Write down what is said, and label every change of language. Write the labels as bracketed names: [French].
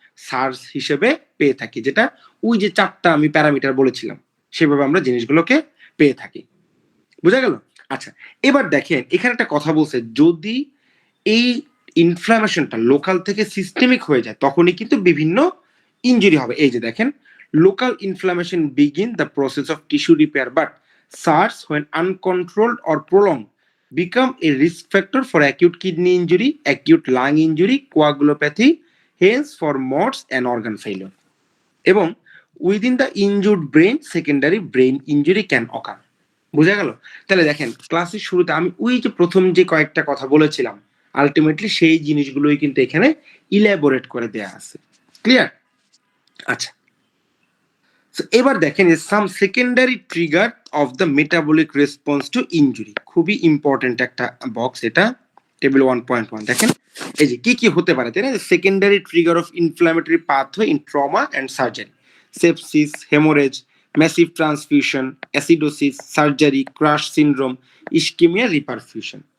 [Bangla] SARS হিসেবে পেয়ে থাকি, যেটা ওই যে 4টা আমি প্যারামিটার বলেছিলাম সেভাবে আমরা জিনিসগুলোকে পেয়ে থাকি। বুঝা গেল? আচ্ছা, এবার দেখেন এখানে একটা কথা বলছে, যদি এই ইনফ্লামেশনটা লোকাল থেকে সিস্টেমিক হয়ে যায় তখনই কিন্তু বিভিন্ন ইনজুরি হবে। এই যে দেখেন, [English] Local inflammation begin the process of tissue repair but SIRS when uncontrolled or prolonged become a risk factor for acute kidney injury, acute lung injury, coagulopathy, hence for MODS and organ failure. এবং within the injured brain secondary brain injury can occur. [Bangla] বুঝা গেল? তাহলে দেখেন ক্লাসের শুরুতে আমি ওই যে প্রথম যে কয়েকটা কথা বলেছিলাম আলটিমেটলি সেই জিনিসগুলোই কিন্তু এখানে ইলাবোরেট করে দেয়া আছে। ক্লিয়ার? [English] আচ্ছা, So, [Bangla] এবার দেখেন [English] some secondary trigger of the metabolic response to injury, খুবই important একটা box এটা, table 1.1 [Bangla] দেখেন এই যে কি কি হতে পারে তাই না, [English] Secondary trigger of inflammatory pathway in trauma and surgery, sepsis, haemorrhage, massive transfusion, acidosis, surgery, crush syndrome, ischaemia, reperfusion.